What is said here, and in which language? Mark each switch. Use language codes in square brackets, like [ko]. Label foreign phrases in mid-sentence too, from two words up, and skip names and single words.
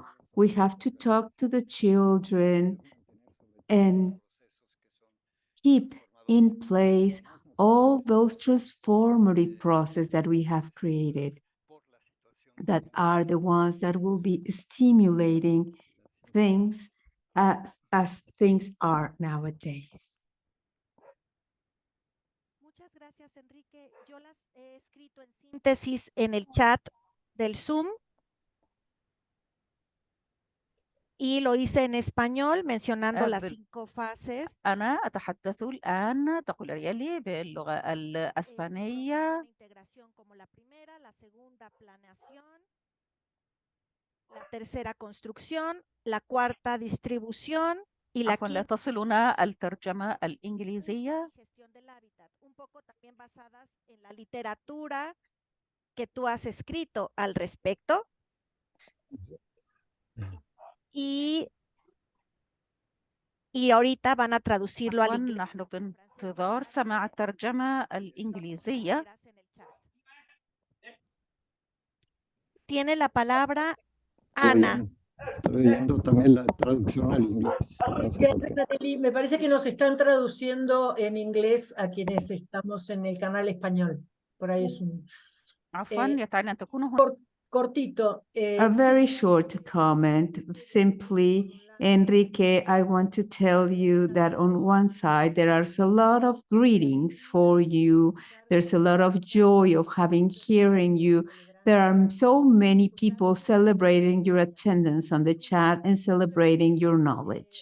[en] We have to talk to the children and keep in place all those transformative processes that we have created, that are the ones that will be stimulating things as things are nowadays. [es] Muchas gracias, Enrique. Yo las he escrito en síntesis en el chat del Zoom y lo hice en español mencionando las 5 fases. [ar] أنا أتحدث الآن تقول ريالي باللغة الإسبانية. [es] Integración como la primera, la segunda planeación, la tercera construcción, la cuarta distribución Y la [ar] عفوا لا [es] quinta [ar] تصلنا الترجمة الإنجليزية [es] gestión del hábitat, un poco también basadas en la literatura que tú has escrito al respecto. Y ahorita van a traducirlo al [ar] عفوا [es] inglés. [ar] نحن بانتظار سماع الترجمة الإنجليزية. [es] Tiene la palabra Estoy Ana. oyendo, estoy oyendo también la traducción al inglés. No sé por qué. Gracias, Anneli. Me parece que nos están traduciendo en inglés a quienes estamos en el canal español. Por ahí es un [ar] عفوا يتعني أن تكون هناك [es] cortito. [en] A very short comment. Simply, Enrique, I want to tell you that on one side, there are a lot of greetings for you. There's a lot of joy of hearing you. There are so many people celebrating your attendance on the chat and celebrating your knowledge.